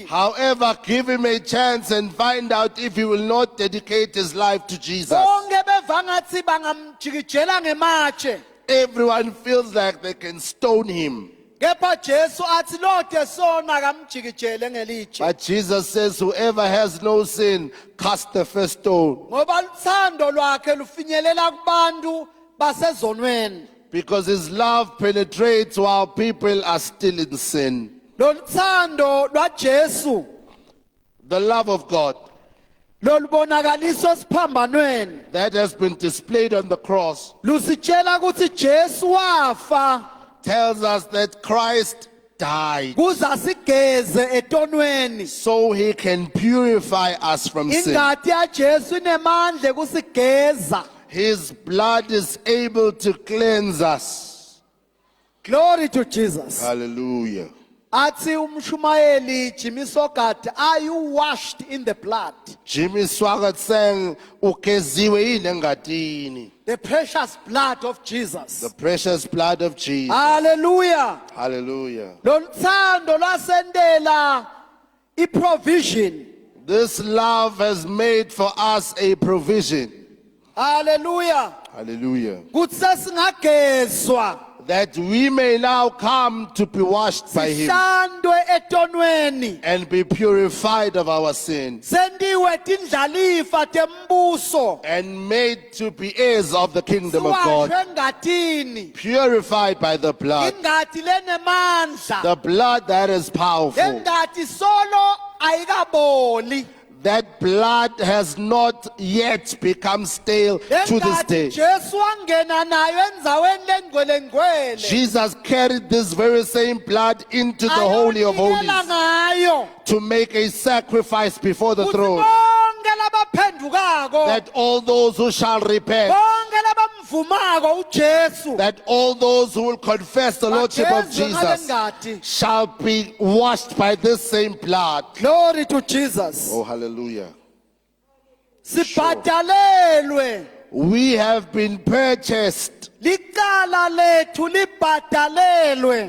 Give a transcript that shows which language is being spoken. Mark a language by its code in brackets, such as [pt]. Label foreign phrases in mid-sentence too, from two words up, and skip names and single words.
[en] However, give him a chance and find out if he will not dedicate his life to Jesus. [ss] Bonke beva ngathi bangamjikijela ngematshe. [en] Everyone feels like they can stone him. [ss] Kepha Jesu athi lode sona akamjikijele ngelitshe. [en] But Jesus says, whoever has no sin, cast the first stone. [ss] Ngoba luthando lwakhe lufinyelela kubantu basezonweni. [en] Because his love penetrates while people are still in sin. [ss] Loluthando lwaJesu [en] The love of God [ss] lolubonakaliswa esiphambanweni. [en] that has been displayed on the cross [ss] Lusitshela ukuthi Jesu wafa [en] tells us that Christ died [ss] kuze asigeze etonweni. [en] so he can purify us from sin. [ss] Ingati yaJesu inemandla kusigeza. [en] His blood is able to cleanse us. Glory to Jesus. Hallelujah. [ss] Athi umshumayeli [en] Jimmy Swaggart, are you washed in the blood? Jimmy Swaggart sang, [ss] "Ugeziwe yini engatini?" [en] The precious blood of Jesus. The precious blood of Jesus. Hallelujah. Hallelujah. [ss] Loluthando lwasendela iprovision. [en] This love has made for us a provision. Hallelujah. Hallelujah. [ss] Kuthi sesingagezwa [en] That we may now come to be washed by him [ss] sihlandwe etonweni. [en] and be purified of our sin [ss] Sendiwe tindlalifa tembuso. [en] and made to be heirs of the kingdom of God. [ss] Siwashwe engatini. [en] Purified by the blood. [ss] Ingati lenemandla. [en] The blood that is powerful. [ss] Engati solo ayikaboli. [en] That blood has not yet become stale to this day. [ss] Engati Jesu wangena nayo endzaweni lengcwelengcwele. [en] Jesus carried this very same blood into the Holy of [ss] Ayonikela [en] Holies [ss] ngayo. [en] to make a sacrifice before the [ss] Kuthi [en] throne. [ss] bonke labaphendukako. [en] That all those who shall repent, [ss] Bonke labamvumako uJesu. [en] that all those who will confess the Lordship of [ss] bagezwe [en] Jesus [ss] ngalengati. [en] shall be washed by this same blood. Glory to Jesus. Oh, hallelujah. [ss] Sibhadalelwe. [en] We have been purchased. [ss] Licala lethu libhadalelwe.